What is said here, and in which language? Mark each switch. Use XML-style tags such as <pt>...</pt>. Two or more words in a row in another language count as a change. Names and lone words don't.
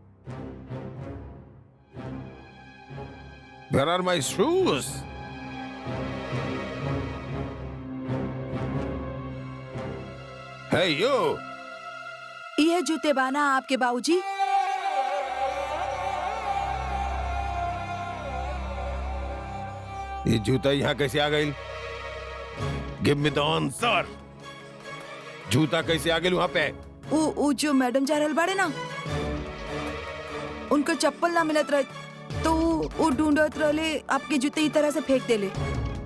<en>Where are my shoes? Hey you!</en> <bho>ये जूते बाना आपके बाबूजी? ये जूता यहाँ कैसे आ गई?</bho> <en>Give me the answer.</en> <bho>जूता कैसे आ गई वहाँ पे? वो जो मैडम जा रहल बाड़े ना, उनका चप्पल ना मिलत रहे तो वो ढूंढत रहले, आपके जूते ई तरह से फेंक देले।</bho>